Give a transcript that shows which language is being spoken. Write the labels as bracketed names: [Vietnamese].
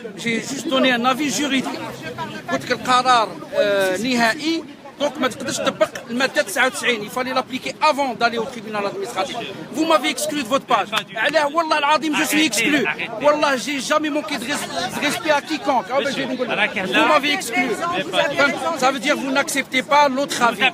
[French] J'ai juste donné un avis juridique. [Arabic] قلت لك القرار نهائي. Donc, ما تقدرش تطبق المادة 99. [French] Il fallait l'appliquer avant d'aller au tribunal administratif. Vous m'avez exclu de votre page. [Arabic] علاه والله العظيم [French] je suis exclu. والله j'ai jamais manqué de respect à quiconque. Vous m'avez exclu. Ça veut dire que vous n'acceptez pas l'autre avis.